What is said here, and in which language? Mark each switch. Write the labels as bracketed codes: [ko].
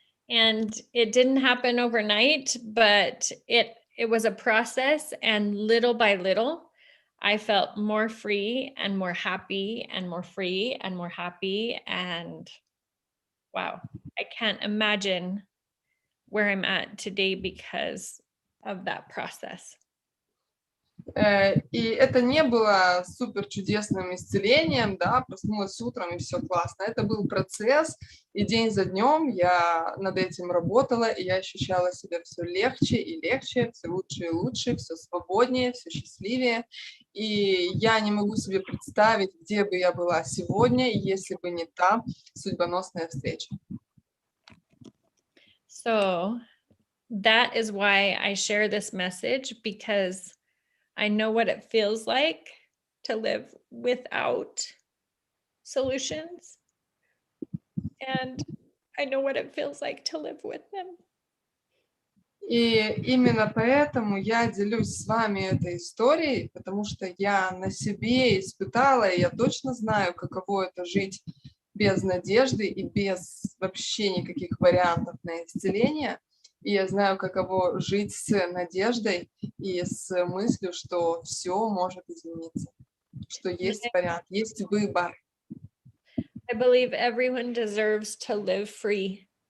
[en] And it didn't happen overnight, but it was a process, and little by little, I felt more free and more happy and more free and more happy. And wow, I can't imagine where I'm at today because of that process. [ru] И это не было супер чудесным исцелением, да, проснулась утром и все классно. Это был процесс, и день за днем я над этим работала, и я ощущала себя все легче и легче, все лучше и лучше, все свободнее, все счастливее. И я не могу себе представить, где бы я была сегодня, если бы не та судьбоносная встреча. [en] So that is why I share this message, because I know what it feels like to live without solutions. And I know what it feels like to live with them. [ru] И именно поэтому я делюсь с вами этой историей, потому что я на себе испытала, и я точно знаю, каково это жить без надежды и без вообще никаких вариантов на исцеление. И я знаю, каково жить с надеждой и с мыслью, что все может измениться, что есть вариант, есть выбор. [en] I believe everyone deserves to live free.